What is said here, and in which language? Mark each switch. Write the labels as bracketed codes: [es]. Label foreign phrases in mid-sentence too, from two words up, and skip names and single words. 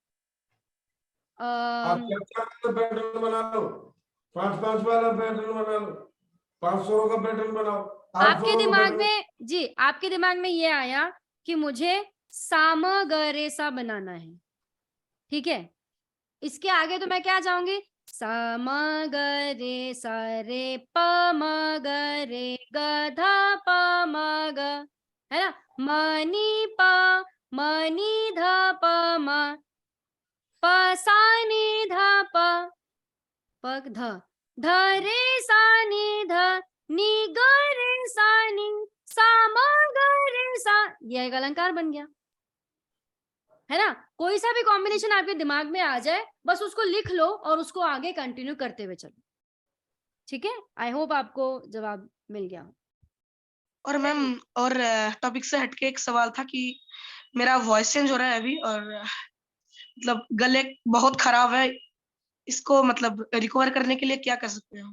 [hi] आप 4 पैटर्न बना लो, 5 वाला पैटर्न बना लो, 5 स्वरों का पैटर्न बनाओ। आपके दिमाग में जी, आपके दिमाग में ये आया कि मुझे साम ग रे सा बनाना है, ठीक है। इसके आगे तो मैं क्या चाहूंगी, सा म ग रे सा रे प म ग रे ग ध प म ग, है ना। मनी प मनी ध प म प सा नी ध प प ध ध रे सा नी ध नी ग रे सा नी सा म ग रे सा। यह एक अलंकार बन गया, है ना। कोई सा भी कॉम्बिनेशन आपके दिमाग में आ जाए, बस उसको लिख लो और उसको आगे कंटिन्यू करते हुए चलो, ठीक है। [en] I hope [hi] आपको जवाब मिल गया हो। और मैम, और टॉपिक से हटके एक सवाल था कि मेरा [en] voice change [hi] हो रहा है अभी, और मतलब गले बहुत खराब है, इसको मतलब रिकवर करने के लिए क्या कर सकते हैं?